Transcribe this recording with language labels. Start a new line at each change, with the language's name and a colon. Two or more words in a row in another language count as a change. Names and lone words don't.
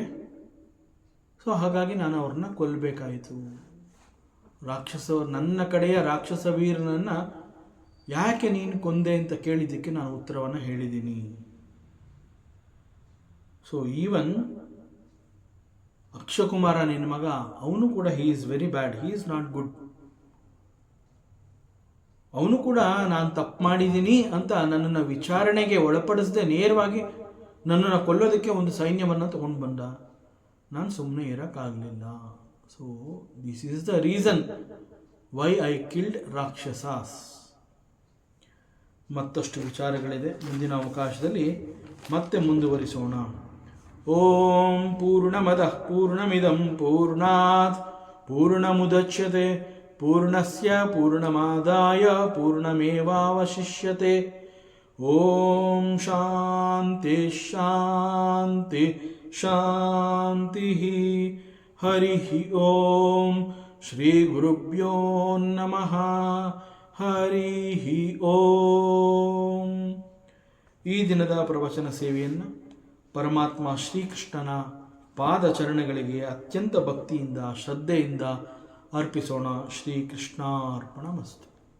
Kannada: ಸೊ ಹಾಗಾಗಿ ನಾನು ಅವ್ರನ್ನ ಕೊಲ್ಲಬೇಕಾಯಿತು. ನನ್ನ ಕಡೆಯ ರಾಕ್ಷಸ ವೀರನನ್ನು ಯಾಕೆ ನೀನು ಕೊಂದೆ ಅಂತ ಕೇಳಿದ್ದಕ್ಕೆ ನಾನು ಉತ್ತರವನ್ನು ಹೇಳಿದ್ದೀನಿ.
English: so even
Kannada: ಅಕ್ಷಕುಮಾರ ನಿನ್ನ ಮಗ, ಅವನು ಕೂಡ
English: he is very bad, he is not good.
Kannada: ಅವನು ಕೂಡ ನಾನು ತಪ್ಪು ಮಾಡಿದ್ದೀನಿ ಅಂತ ನನ್ನನ್ನು ವಿಚಾರಣೆಗೆ ಒಳಪಡಿಸದೆ ನೇರವಾಗಿ ನನ್ನನ್ನು ಕೊಲ್ಲೋದಕ್ಕೆ ಒಂದು ಸೈನ್ಯವನ್ನು ತಗೊಂಡು ಬಂದ. ನಾನು ಸುಮ್ಮನೆ ಇರೋಕ್ಕಾಗಲಿಲ್ಲ.
English: so this is the reason why I killed rakshasas.
Kannada: ಮತ್ತಷ್ಟು ವಿಚಾರಗಳಿದೆ, ಮುಂದಿನ ಅವಕಾಶದಲ್ಲಿ ಮತ್ತೆ ಮುಂದುವರಿಸೋಣ.
Sanskrit: ಓಂ ಪೂರ್ಣಮದಃ ಪೂರ್ಣಮಿದಂ ಪೂರ್ಣಾತ್ ಪೂರ್ಣಮುದಚ್ಯತೆ ಪೂರ್ಣಸ್ಯ ಪೂರ್ಣಮಾದಾಯ ಪೂರ್ಣಮೇವಾವಶಿಷ್ಯತೆ. ಓಂ ಶಾಂತಿ ಶಾಂತಿ ಶಾಂತಿ. ಹರಿ ಓಂ ಶ್ರೀ ಗುರುಭ್ಯೋ ನಮಃ. ಹರಿ ಓಂ.
Kannada: ಈ ದಿನದ ಪ್ರವಚನ ಸೇವೆಯನ್ನು ಪರಮಾತ್ಮ ಶ್ರೀಕೃಷ್ಣನ ಪಾದಚರಣಗಳಿಗೆ ಅತ್ಯಂತ ಭಕ್ತಿಯಿಂದ ಶ್ರದ್ಧೆಯಿಂದ ಅರ್ಪಿಸೋಣ.
Sanskrit: ಶ್ರೀಕೃಷ್ಣಾರ್ಪಣಮಸ್ತು.